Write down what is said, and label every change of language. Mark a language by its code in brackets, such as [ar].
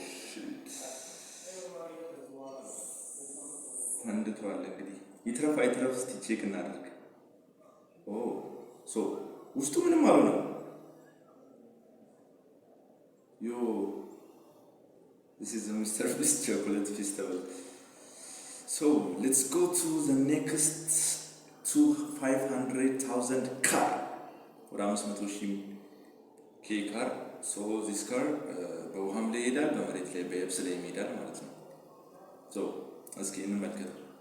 [am] ሽት ፈንድቷል። እንግዲህ ይትረፍ አይትረፍ እስቲ ቼክ እናድርግ። ሶ ውስጡ ምንም አልሆነም። [en] this is a Mr. Beast chocolate festival. So let's go to the next to 500,000 car or 500,000 car. So this car [am] በውሃም ላይ ይሄዳል፣ በመሬት ላይ በየብስ ላይ ይሄዳል ማለት ነው። so እስኪ እንመልከት።